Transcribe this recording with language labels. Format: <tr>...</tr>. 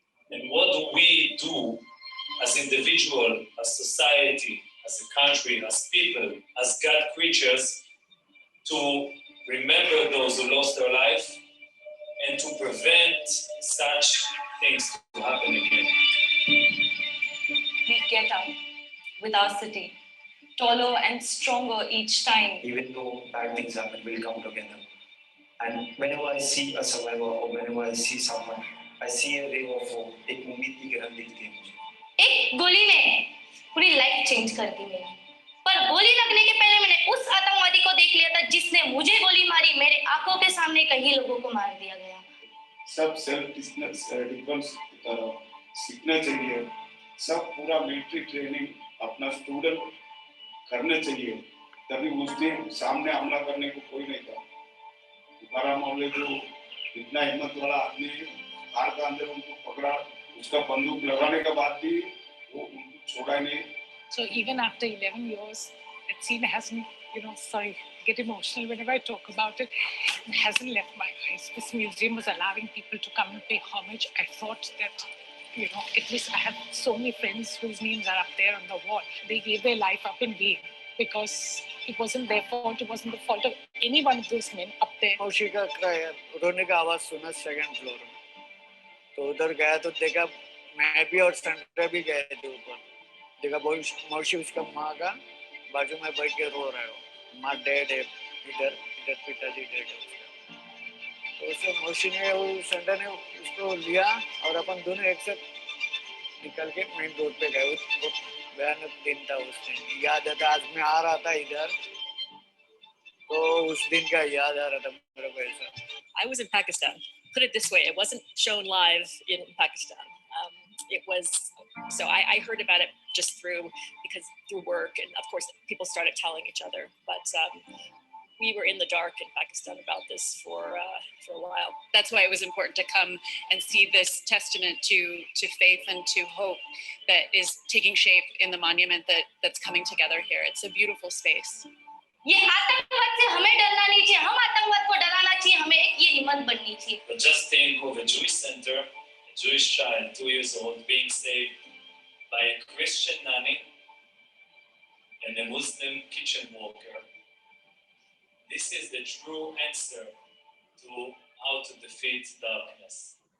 <en>And what do we do as individuals, as society, as a country, as people, as God creatures, to remember those who lost their life and to prevent such things to happen again? We get up with our city, taller and stronger each time. Even though bad things happen, we'll come together. And whenever I see a survivor or whenever I see someone, I see a ray of hope.</en> <hi>एक उम्मीद की किरण दिखती है मुझे. एक गोली ने पूरी लाइफ चेंज कर दी मेरी. पर गोली लगने के पहले मैंने उस आतंकवादी को देख लिया था जिसने मुझे गोली मारी. मेरे आंखों के सामने कई लोगों को मार दिया गया. सब सेल्फ डिफेंस की तरफ सीखना चाहिए. सब पूरा मिलिट्री ट्रेनिंग अपना स्टूडेंट करने चाहिए. तभी उस दिन सामने हमला करने को कोई नहीं था. बारा मामले जो इतना हिम्मत वाला आदमी कार का अंदर उनको पकड़ा, उसका बंदूक लगाने के बाद भी वो उनको छोड़ा नहीं.</hi> <en>So even after 11 years, that scene hasn't, sorry, I get emotional whenever I talk about it. It hasn't left my eyes. This museum was allowing people to come and pay homage. I thought that, at least I have so many friends whose names are up there on the wall. They gave their life up in vain because it wasn't their fault. It wasn't the fault of any one of those men up there.</en> <hi>मौसी का रोने का आवाज सुना second floor में, तो उधर गया तो देखा, मैं भी और सेंटर भी गए थे ऊपर. देखा मौसी उसका माँ का बाजू में बैठ के रो रहा है. माँ डेड है, इधर पिताजी डेड है उसका. तो उससे मौसी ने वो सेंटर ने उसको लिया और अपन दोनों एक साथ निकल के मेन रोड पे गए. वो भयानक दिन था उस दिन. याद आता, आज मैं आ रहा था इधर तो उस दिन का याद आ रहा था मेरे को ऐसा.</hi> <en>I was in Pakistan put it this way, it wasn't shown live in Pakistan. It was, so I heard about it just through work, and of course people started telling each other, but we were in the dark in Pakistan about this for a while. That's why it was important to come and see this testament to faith and to hope that is taking shape in the monument that's coming together here. It's a beautiful space.</en> <hi>ये आतंकवाद से हमें डरना नहीं चाहिए, हम आतंकवाद को डराना चाहिए, हमें एक ये हिम्मत बननी चाहिए.</hi> <en>But just think of a Jewish center, a Jewish child, 2 years old, being saved by a Christian nanny and a Muslim kitchen worker. This is the true answer to how to defeat darkness.</en>